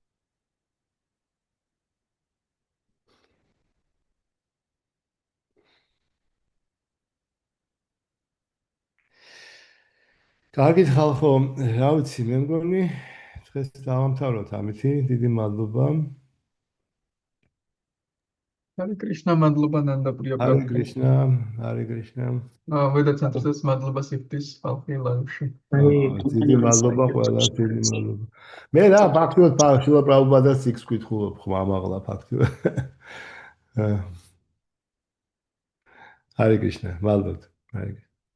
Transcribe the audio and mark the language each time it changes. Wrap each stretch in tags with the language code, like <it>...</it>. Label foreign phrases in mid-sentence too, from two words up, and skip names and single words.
<ka>კარგით ხალხო, რა ვიცი, მე მგონი დღეს დავამთავროთ ამითი, დიდი მადლობა. Hare Krishna, madloba Nanda Priya Hare Prabhu. Krishna, Hare Krishna. ვედა ცენტრის მადლობა სიფთის ხალხი ლაივში. დიდი მადლობა ყველას, დიდი მადლობა. მე რა ფაქტობრივად შილა პრაბჰუპადას იქ ვკითხულობ ხმამაღლა ფაქტობრივად. Hare Krishna, მადლობთ.</ka>